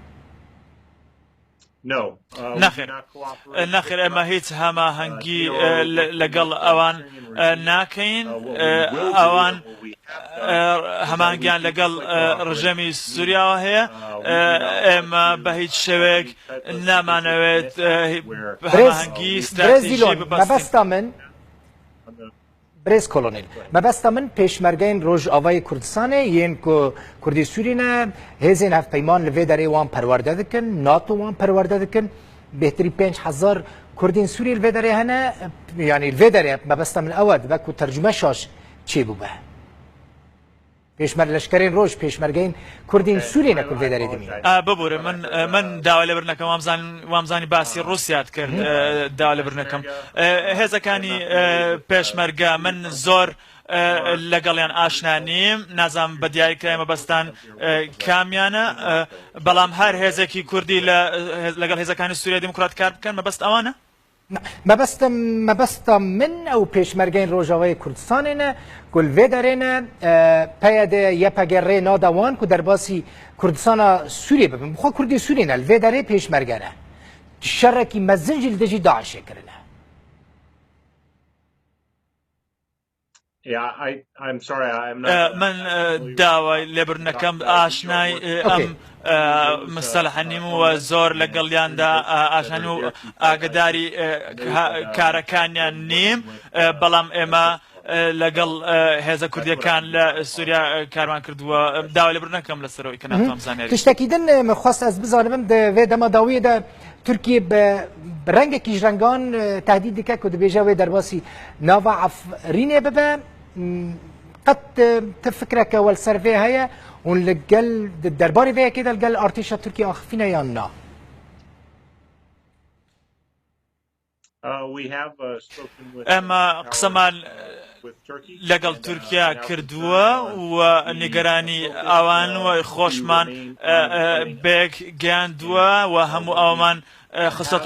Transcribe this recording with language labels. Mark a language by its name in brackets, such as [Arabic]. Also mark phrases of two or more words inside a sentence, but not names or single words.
[Central Kurdish] نەخێر ئێمە هیچ هەماهەنگی لەگەڵ ئەوان ناکەین ئەوان هەمانگیان لەگەڵ ڕژەمی سووریاوە هەیە ئێمە بە هیچ شێوەیەک نامانەوێت هەماهەنگی ستراتیژی [Kurdish] ببەستە من برێز کۆلۆنێل مەبەستە من پێشمەرگەین ڕۆژئاوای کوردستانê yên ku Kurdî Sûrîne hêzên hevpeyman li vê derê wan perwerde dikin NATO wan perwerde dikin bêhtirî 5000 Kurdên Sûrî li vê derê hene yanî li vê derê mebesta min ew e dibe ku tercüme şaş çêbûbe پێشمەرگ لەشکرین ڕۆژ پێشمەرگەین کوردین سوورینە کورد دەرێ دەمین [Central Kurdish] ببوورە من داوا لێبرنەکەم وامزانی باسی ڕوسیات کرد داوا لێبرنەکەم هێزەکانی پێشمەرگە من زۆر لەگەڵیان ئاشنا نیم نازام بە دیاریکرای مەبەستان کامیانە بەڵام هەر هێزێکی کوردی لەگەڵ هێزەکانی سووریا دیموکرات کار بکەن مەبەست ئەوانە [Kurdish] مەبەستە من ئەو پێشمەرگەین ڕۆژاوای کوردستانێنە گول vê derêne peyedê yepegê nadawan ku derbasî Kurdistana Sûriyê bibin bixwe Kurdî Sûrî ne li vê derê pêşmerge ne şerrekî mezin jî li dijî Daişê kirine [Central Kurdish] من داوای لێبرنەکەم ئاشنای ئەم مستەلەحە نیم و زۆر لەگەڵیاندا ئاشانی و ئاگداری کارەکانیان نیم بەڵام ئێمە لەگەڵ هێزە کوردیەکان لە سووریا کارمان کردووە داوای لێبرنەکەم لەسەرەوەی کە ناتوانم زانیاری [Kurdish] تشتێکی din مخواست ez bizanim divê dema dawiyê de Tirkiye bi rengekî ji rengan tehdîd dike ku dibêje wê derbasî nava Efrînê bibe qet ti fikreke welser vê heye û li gel derbarê vê yekê de li gel artêşa Tirkiye axivîne yan na [Central Kurdish] ئەمە قسەمان لەگەڵ تورکیا کردووە و نیگەرانی ئەوان و خۆشمان بێک گەیاندووە و هەموو ئەومان خستە